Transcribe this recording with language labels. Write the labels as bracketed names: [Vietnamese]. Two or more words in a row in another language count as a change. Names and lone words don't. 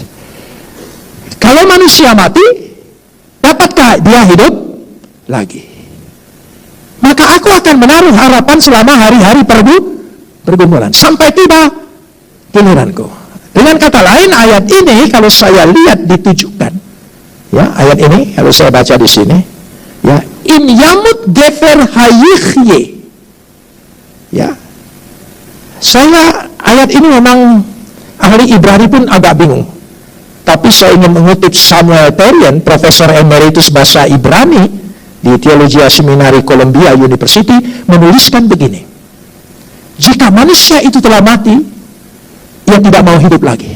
[Indonesian] Kalau manusia mati, dapatkah dia hidup lagi? Maka aku akan menaruh harapan selama hari-hari pergumulan sampai tiba giliranku. Dengan kata lain, ayat ini kalau saya lihat ditujukan, ya, ayat ini kalau saya baca di sini, ya, [Hebrew] אם ימות גבר היחיה. [Indonesian] Ya, saya ayat ini memang ahli Ibrani pun agak bingung. Tapi saya ingin mengutip Samuel Terian, Profesor Emeritus Bahasa Ibrani di Theologia Seminari Columbia University, menuliskan begini: jika manusia itu telah mati, ia tidak mau hidup lagi.